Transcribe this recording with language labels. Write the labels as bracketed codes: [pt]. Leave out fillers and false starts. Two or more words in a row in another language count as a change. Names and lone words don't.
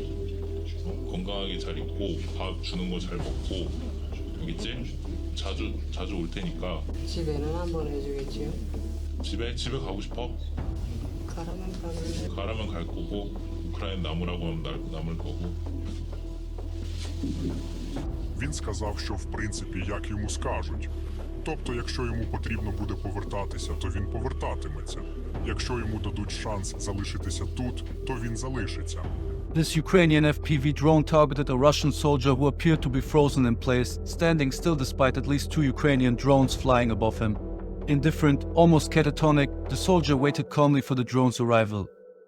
[ko] 건강하게 잘 있고 밥 주는 거 잘 먹고 알겠지? 자주 올 테니까. 집에는 안 보내주겠지요? 집에 가고 싶어? 가라면 가면 가라면 갈 거고 우크라이나 남으라고 하면 남을 거고. [uk] Він сказав, що в принципі як йому скажуть. Тобто, якщо йому потрібно буде повертатися, то він повертатиметься. Якщо йому дадуть шанс залишитися тут, то він залишиться. [en] This Ukrainian FPV drone targeted a Russian soldier who appeared to be frozen in place, standing still despite at least 2 Ukrainian drones flying above him. Indifferent, almost catatonic, the soldier waited calmly for the drone's arrival.